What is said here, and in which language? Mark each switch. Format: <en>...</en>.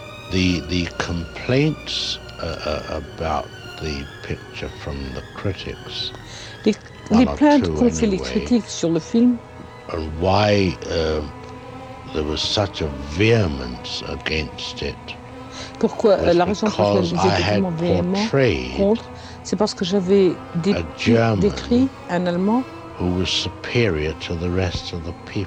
<en>The complaints about the picture from the critics.</en> <fr>Les plaintes contre les critiques sur le film.</fr> <en>And why there was such a vehemence against it?</en> <fr>Pourquoi la raison pour laquelle ils étaient tellement véhéments contre? C'est parce que j'avais décrit un Allemand</fr> <en>who was superior to the rest of the people.</en>